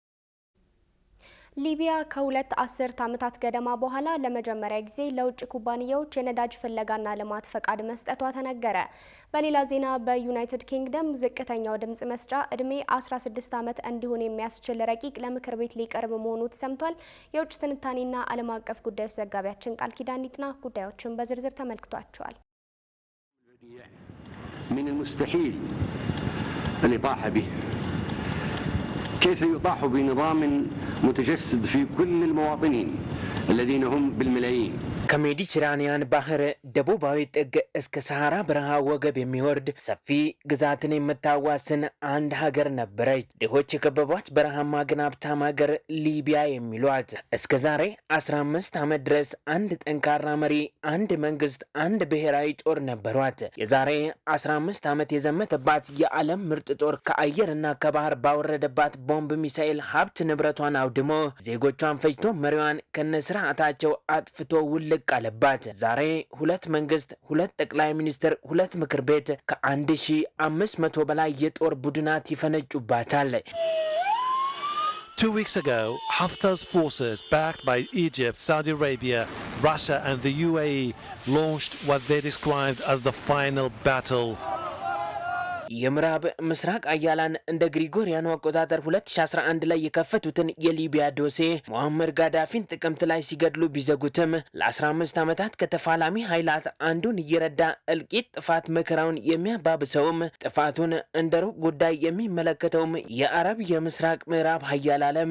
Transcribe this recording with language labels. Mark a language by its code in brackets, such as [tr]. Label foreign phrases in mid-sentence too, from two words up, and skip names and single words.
[am] ሊቢያ ከሁለት አስርት ዓመታት ገደማ በኋላ ለመጀመሪያ ጊዜ ለውጭ ኩባንያዎች የነዳጅ ፍለጋና ልማት ፈቃድ መስጠቷ ተነገረ። በሌላ ዜና በዩናይትድ ኪንግደም ዝቅተኛው ድምጽ መስጫ እድሜ 16 ዓመት እንዲሆን የሚያስችል ረቂቅ ለምክር ቤት ሊቀርብ መሆኑ ተሰምቷል። የውጭ ትንታኔና ዓለም አቀፍ ጉዳዮች ዘጋቢያችን ቃል ኪዳን ይጥና ጉዳዮችን በዝርዝር ተመልክቷቸዋል። [ar] من المستحيل الإطاحة به كيف يطاح بنظام متجسد في كل المواطنين الذين هم بالملايين [am] ከሜዲትራኒያን ባህር ደቡባዊ ጥግ እስከ ሰሃራ በረሃ ወገብ የሚወርድ ሰፊ ግዛትን የምታዋስን አንድ ሀገር ነበረች። ድሆች የከበቧት በረሃማ ግን ሀብታም ሀገር ሊቢያ የሚሏት። እስከ ዛሬ 15 ዓመት ድረስ አንድ ጠንካራ መሪ፣ አንድ መንግስት፣ አንድ ብሔራዊ ጦር ነበሯት። የዛሬ 15 ዓመት የዘመተባት የዓለም ምርጥ ጦር ከአየርና ከባህር ባወረደባት ቦምብ ሚሳኤል ሀብት ንብረቷን አውድሞ ዜጎቿን ፈጅቶ መሪዋን ከነስርዓታቸው አጥፍቶ ውልቅ ቃለባት። ዛሬ ሁለት መንግስት፣ ሁለት ጠቅላይ ሚኒስትር፣ ሁለት ምክር ቤት ከ1500 በላይ የጦር ቡድናት ይፈነጩባታል። [en] 2 weeks ago, Haftar's forces, backed by Egypt, Saudi Arabia, Russia and the UAE, launched what they described as the final battle. [am] የምዕራብ ምስራቅ አያላን እንደ ግሪጎሪያኑ አቆጣጠር 2011 ላይ የከፈቱትን የሊቢያ ዶሴ ሙአመር ጋዳፊን ጥቅምት ላይ ሲገድሉ ቢዘጉትም ለ15 ዓመታት ከተፋላሚ ኃይላት አንዱን እየረዳ እልቂት፣ ጥፋት፣ መከራውን የሚያባብሰውም ጥፋቱን እንደ ሩቅ ጉዳይ የሚመለከተውም የአረብ የምስራቅ ምዕራብ ሀያል ዓለም